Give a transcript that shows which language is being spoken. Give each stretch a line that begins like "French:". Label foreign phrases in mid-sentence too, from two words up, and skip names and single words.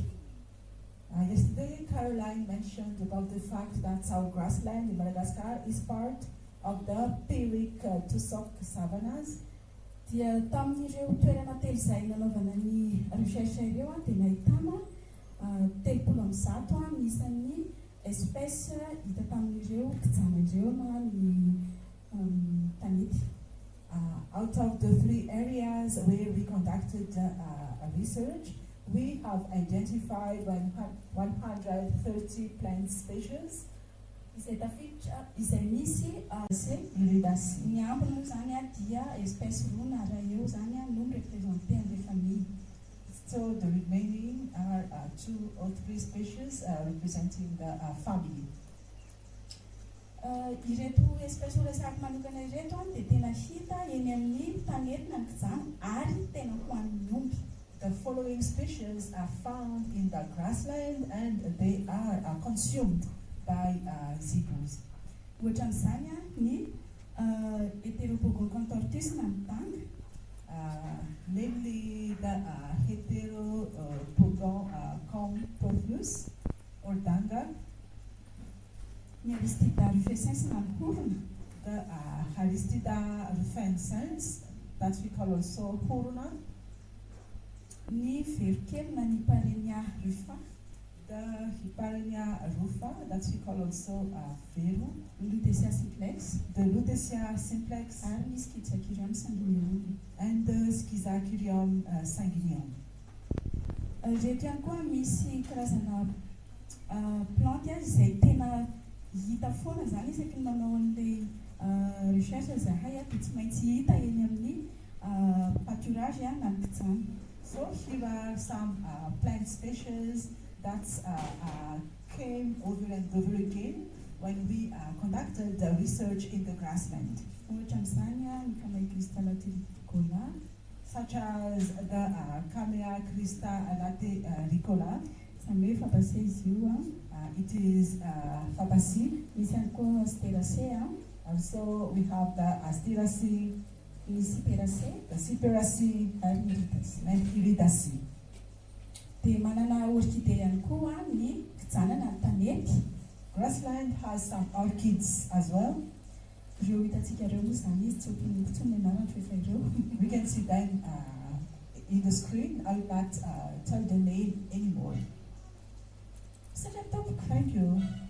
English: Yesterday, Caroline mentioned about the fact that our grassland in Madagascar is part of the Pyrrhic tussock savannas.
Malagasy: Dia tamin'ireo toerana telo izay nanaovana ny recherche ireo dia nahitana 300 isan'ny espèce hita tamin'ireo kijana ireo na ny tanety.
English: Out of the 3 areas where we conducted research, we have identified 130 plant species.
Malagasy: Izay tafiditra izay misy Iridaceae. ny ambiny moa zany dia espèce roa na ray eo zany no representé an'ilay famille.
English: So the remaining are 2 or 3 species representing the family.
Malagasy: Ireto espèce resaka manokana ireto dia tena hita eny amin'ny tanety na ny kijana ary tena hoan'ny omby.
English: The following species are found in the grassland, and they are consumed by zebras.
Malagasy: Ohatra n'izany ny Heteropogon tortoise na ny tanga.
English: Namely the Heteropogon tortoise or danga.
Malagasy: Ny Aristida rufescens na ny horona.
English: The Aristida rufescens, that we call also horona.
Malagasy: Ny verokely na ny Parenia rufa.
English: The Hiparenia rufa, that we call also vero. Lutetia simplex. The Lutetia simplex.
Malagasy: Ary ny Schizachirium sanguineum.
English: And the Schizachirium sanguineum.
Malagasy: Reto ihany koa misy karazana planty izay tena hita foana zany isaky ny manao an'ilay recherche zahay dia tsy maintsy hita eny amin'ny pâturage na ny kijana.
English: So here are some plant species that came over and over again when we conducted the research in the grassland.
Malagasy: Ohatra n'izany ny Camea crista latéricola,
English: such as the Camea crista latéricola.
Malagasy: Izany hoe Fabaceae izy io
English: it is Fabaceae.
Malagasy: Misy ihany koa Asteraceae
English: Also we have the Asteraceae,
Malagasy: ny Cyperaceae,
English: the Cyperaceae,
Malagasy: ary ny Iridaceae.
English: and Iridaceae.
Malagasy: Dia manana orchidée ihany koa ny kijana na ny tanety.
English: Grassland has some orchids as well.
Malagasy: Ireo hitantsika ireo moa zany izy tsy ompiniko tsony anarany rehefa ireo.
English: We can see them in the screen. I will not tell the name anymore.
Malagasy: Satria tompoko.
English: Thank you.